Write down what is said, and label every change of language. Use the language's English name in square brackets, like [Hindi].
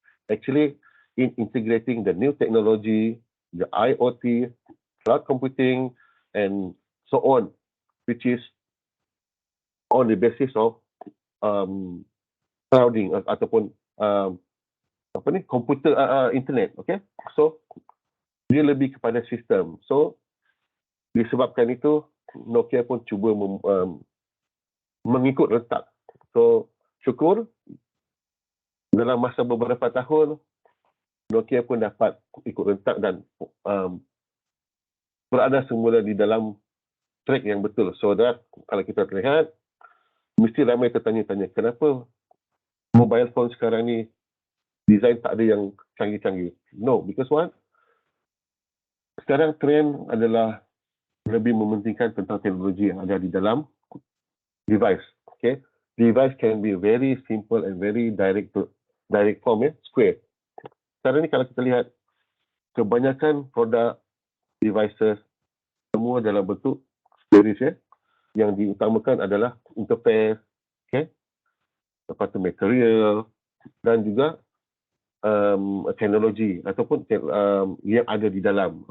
[English] Actually, in integrating the new technology, the IoT, cloud computing, and so on, which is on the basis of clouding [Malay] ataupun komputer internet. Okay, so dia lebih kepada sistem. So disebabkan itu Nokia pun cuba mengikut rentak. So syukur dalam masa beberapa tahun Nokia pun dapat ikut rentak dan berada semula di dalam track yang betul. So that kalau kita lihat mesti ramai tertanya-tanya kenapa mobile phone sekarang ni design tak ada yang canggih-canggih. [English] No, because what? [Malay] Sekarang trend adalah lebih mementingkan tentang teknologi yang ada di dalam device. [English] Okay, device can be very simple and very direct form, square. [Malay] Sekarang ni kalau kita lihat kebanyakan produk devices semua dalam bentuk squarish, yang diutamakan adalah interface, okay, lepas tu material dan juga teknologi ataupun yang ada di dalam.